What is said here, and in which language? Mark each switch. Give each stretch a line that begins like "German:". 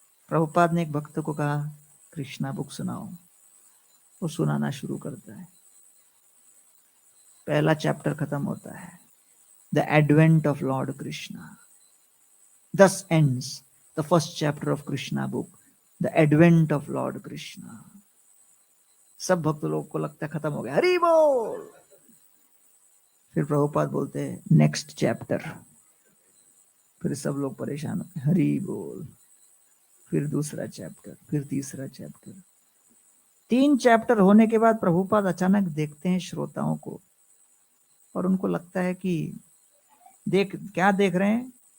Hindi: प्रभुपाद ने एक भक्त को कहा कृष्णा बुक सुनाओ। वो सुनाना शुरू करता है। पहला चैप्टर खत्म होता है,
English: The advent of Lord Krishna. Thus ends the first chapter of Krishna book, the advent of Lord Krishna.
Hindi: सब भक्त लोग को लगता है खत्म हो गया, हरि बोल। फिर प्रभुपाद बोलते हैं नेक्स्ट चैप्टर। फिर सब लोग परेशान होते हैं, हरि बोल। फिर दूसरा चैप्टर, फिर तीसरा चैप्टर। 3 चैप्टर होने के बाद प्रभुपाद अचानक देखते हैं श्रोताओं को, और उनको लगता है कि क्या देख रहे हैं?